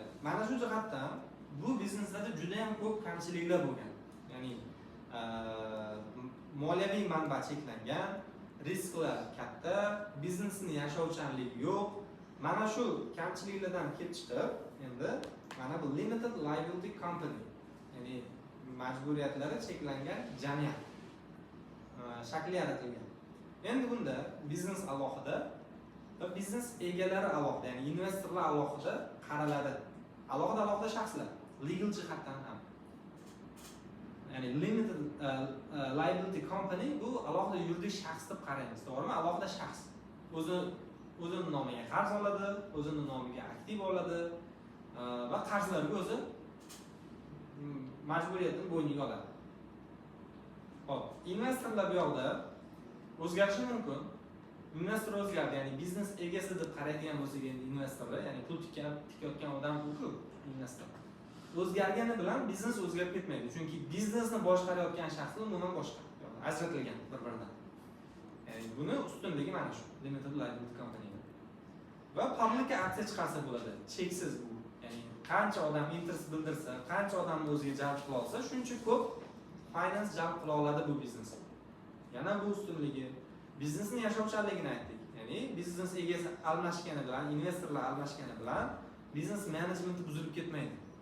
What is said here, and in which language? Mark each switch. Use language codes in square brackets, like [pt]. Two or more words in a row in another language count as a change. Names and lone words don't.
[uz] Mana shu jihatdan bu bizneslarda juda ham ko'p kamchiliklar bo'lgan. Ya'ni moliyaviy manba cheklangan, risklar katta, biznesning yashovchanligi yo'q. Mana shu kamchiliklardan kelib chiqib, endi mana bu [en] limited liability company, [uz] ya'ni majburiyatlari cheklangan jamiyat shakli yaratilgan. Endi bunda biznes alohida va biznes egalari alohida, ya'ni investorlar alohida qaraladi. Alohida shaxslar, legal jihatdan ham. Ya'ni [en] limited liability company [uz] bu alohida yuridik shaxs deb qaraymiz, to'g'rimi? Alohida shaxs. O'zining nomiga qarz oladi, o'zining nomiga aktiv oladi va qarzlarga o'zi majburiyatini bo'yniga oladi. Xo'p, investorlar bu yoqda o'zgarishi mumkin. Investor o'zgardi, ya'ni biznes egasi deb qaraydigan bo'lsak, endi investorlar, ya'ni pul tikayotgan odam ku investor. O'zgargani bilan biznes o'zgarib ketmaydi, chunki biznesni boshqarayotgan shaxslar umuman boshqa, ajratilgan bir-biridan. Ya'ni buni ustunligi mana shu [en] limited liability company. [uz] Va public aksiya chiqarsa bo'ladi, cheksiz bu. Ya'ni qancha odam interest bildirsa, qancha odamni o'ziga jalb qila olsa, shuncha ko'p finance jalb qila oladi bu biznes. Yana bu ustunligi, biznesning yashovchanligini aytdik. Ya'ni biznes egasi almashgani bilan, investorlar almashgani bilan biznes menejmenti buzilib ketmaydi.